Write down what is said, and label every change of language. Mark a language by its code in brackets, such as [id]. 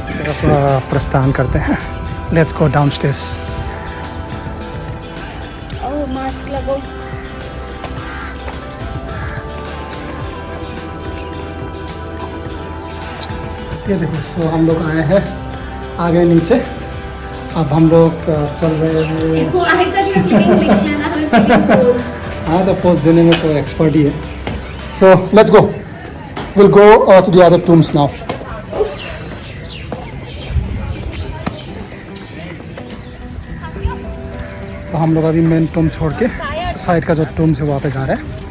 [hi] अब प्रस्थान करते हैं. [en] Let's go downstairs. [hi] Oh, mask लगाओ. ये देखो, सो हम लोग आए हैं, आ गए नीचे. अब हम लोग चल रहे हैं. [en] I thought you were clicking picture and I was clicking pose. [hi] हाँ, तो पोस्ट देने में तो एक्सपर्ट ही है. [en] So let's go. Will go to the other tombs now. [hi] तो हम लोग अभी मेन टूम छोड़ के साइड का जो टूम से वहाँ पे जा रहे हैं.